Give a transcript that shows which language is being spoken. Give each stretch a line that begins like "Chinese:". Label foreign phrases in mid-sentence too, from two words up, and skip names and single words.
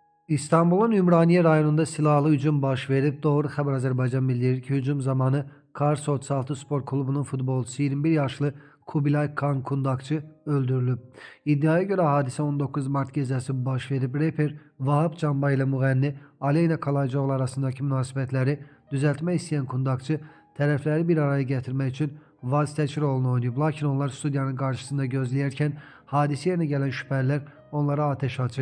Azerbaijani: İstanbul'un Ümraniye rayonunda silahlı hücum baş verip Doğru Haber Azerbaycan bildirir ki hücum zamanı Kars 36 Spor Klubu'nun futbolcusu 21 yaşlı Kubilay Kan Kundakçı öldürülüb.
Turkish: İddiaya göre
Azerbaijani: hadise 19 Mart gecəsi baş verib. Reper Vahap Canbay ile müğənni Aleyna Kalaycıoğlu arasındaki münasibətləri düzəltmək istəyən Kundakçı tərəfləri bir araya gətirmək üçün vasitəçi rolunu oynayıb. Lakin onlar studiyanın qarşısında gözləyərkən hadisə yerinə gələn şübhəlilər onlara ateş açıb.